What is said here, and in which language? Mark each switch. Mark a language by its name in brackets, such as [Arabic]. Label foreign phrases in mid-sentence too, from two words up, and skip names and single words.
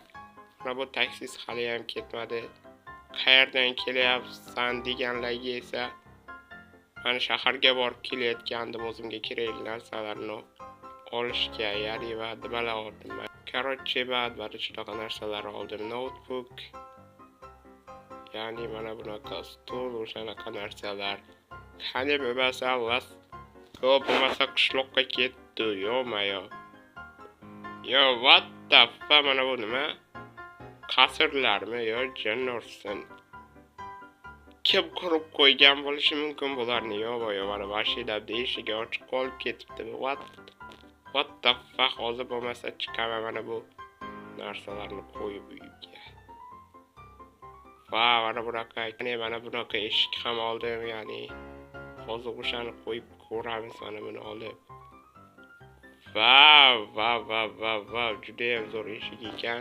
[Uzbek] Mana bu taksi hali ham ketmadi. Qayerdan kelyapsan deganlarga esa men shaharga borib kelayotgandim, o'zimga kerakli narsalarni olishga, ya'ni va nimalar oldim. Короче, ba'zi shunaqa narsalar oldim. Notebook, ya'ni mana bunaqa stul, o'shanaqa narsalar. Qani bo'lmasa, bo'lmasa qishloqqa ketdi, yo-mayo. [English] Yo, what the fuck, [Uzbek] mana bu nima? Qasrlarmi yo jin ursin? Kim qurib qo'ygan bo'lishi mumkin bularni? Yo-mayo, mana mashinam eshigi ochiq qolib ketibdi. [English] What the fuck, [Uzbek] hozir bo'lmasa chiqaman mana bu narsalarni qo'yib uyga. Va mana bunaqa, mana bunaqa eshik ham oldim, ya'ni hozir o'shani qo'yib ko'ramiz, mana buni olib. Va, juda ham zo'r eshik ekan.